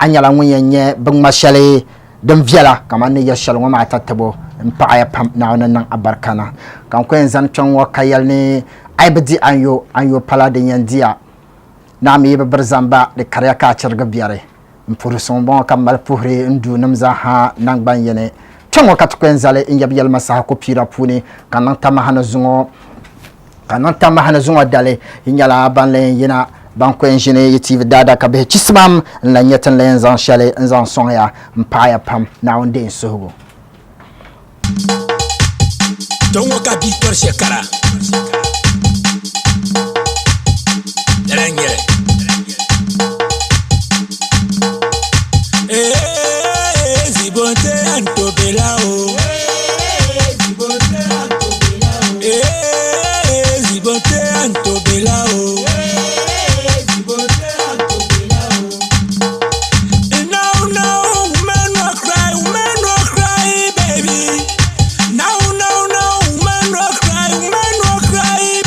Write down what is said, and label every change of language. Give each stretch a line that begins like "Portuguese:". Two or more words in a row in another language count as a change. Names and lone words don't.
Dagbani: nyɛla ŋun yɛn nyɛ binŋma shɛli din viɛla kamani ni yɛ shɛli ŋɔ maa ta tabo n paɣaya pam naawuni niŋ abarikana kan ku yɛn zani kpɛŋŋɔ ka yɛli ni ai bi di anyo pala din yɛn diya na mi bi biri zamba di kariya ka a chirigi biɛri n puhiri suŋ bɔŋɔ ka mali puhiri n duu nim zaaha nangban yini kpɛŋŋɔ ka ti ku yɛn zali n yɛbi yɛlima saha ku piira puuni ka niŋ tamaha ni zuŋɔ dali yi nyɛla ban la yɛn yina ban ku yɛn ʒini yi TV daada ka bihi chisimam n la nyɛ tin la yɛn zaŋ shɛli n zaŋ sɔŋya n paɣaya pam naawuni deei suhugu Tongo ka Victor Shekara Rengere Zibonte antobelao Zibonte antobelao Zibonte antobelao Zibonte antobelao
English: No, women no cry, baby. No, women no cry,